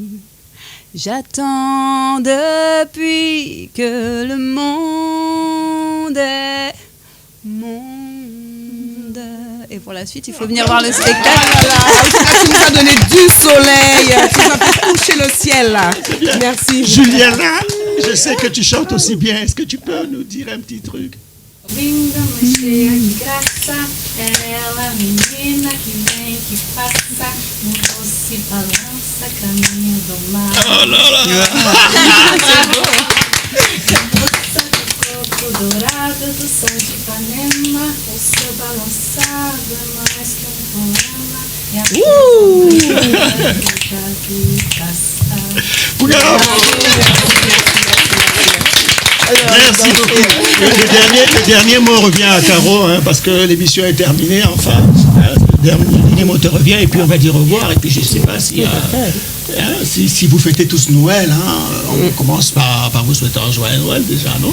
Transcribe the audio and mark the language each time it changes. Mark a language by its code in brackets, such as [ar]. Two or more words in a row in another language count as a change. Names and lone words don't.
[fr] J'attends depuis que le monde est monde. Et pour la suite, il faut venir voir le spectacle. Tu nous as donné du soleil, tu nous as fait toucher le ciel là. Merci. Juliana, je sais que tu chantes aussi bien. Est-ce que tu peux nous dire un petit truc? [pt] Linda, mas cheia de graça, ela menina que vem, que passa, no doce balança, caminho do mar. [fr] Oh là là. [pt] Moça de coco dourado, do som de Ipanema, o seu balançado é mais que poema, é a de passar. [fr] Merci beaucoup. Le dernier mot revient à Caro, hein, parce que l'émission est terminée. Enfin, le dernier mot te revient, et puis on va dire au revoir. Et puis je ne sais pas si vous fêtez tous Noël. Hein, on commence par vous souhaiter un joyeux Noël déjà, non?